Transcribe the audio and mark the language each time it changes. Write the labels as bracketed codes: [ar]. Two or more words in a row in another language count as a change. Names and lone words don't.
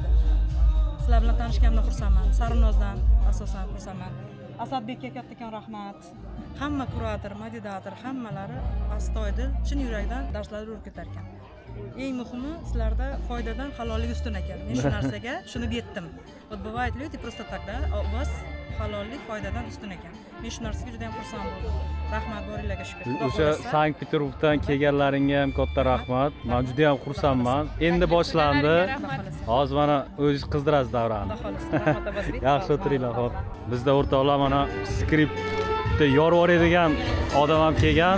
[uz] Sizlar bilan tanishganimdan xursandman. Sarinozdan asosan xursandman. Asadbekka kattakon rahmat. Hamma kurator, moderator, hammalari astoydil, chin yurakdan darslarni o'rgatar ekan. Eng muhimi sizlarda foydadan halollik ustun ekan. Men shu narsaga shuni yetdim. [ru] Вот бывают люди просто так, да, у вас [uz] halollik foydadan ustun ekan. Men shu narsaga juda ham xursand bo'ldim. Rahmat boringlarga shukr. Xudo O'sha xohlasa- Sankt Peterburgdan kelganlaringga ham katta rahmat. Men juda ham xursandman. Endi boshlandi. Hozir mana o'zingiz qizdirasiz davrani. Xudo xohlasa. Rahmat Abbosbek. Yaxshi o'tiringlar, xo'p. Bizda o'rtoqlar mana skriptni yorib yuboradigan odam ham kelgan.